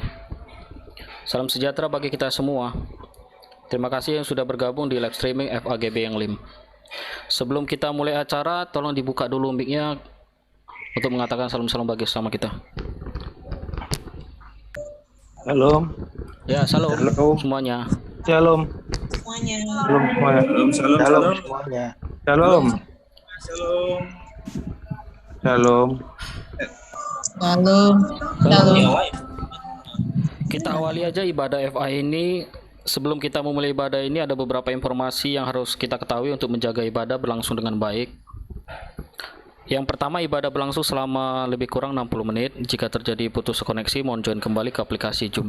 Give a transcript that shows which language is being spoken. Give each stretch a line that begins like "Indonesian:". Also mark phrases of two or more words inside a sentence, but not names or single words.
Indonesian: Salam sejahtera bagi kita semua. Terima kasih yang sudah bergabung di
English: live streaming
Indonesian: FAGB yang LIM. Sebelum kita mulai acara, tolong dibuka dulu mic-nya untuk mengatakan salam-salam bagi sama kita. Shalom. Ya, salam semuanya. Shalom. Semuanya. Shalom semuanya. Shalom, shalom, Shalom shalom. semuanya. Shalom. Shalom. Shalom. Shalom. Shalom. Shalom. Shalom. Kita awali aja ibadah FA ini. Sebelum kita memulai ibadah ini ada beberapa informasi yang harus kita ketahui untuk menjaga ibadah berlangsung dengan baik. Yang pertama, ibadah berlangsung selama lebih kurang 60 menit. Jika terjadi putus koneksi, mohon join kembali ke aplikasi Zoom.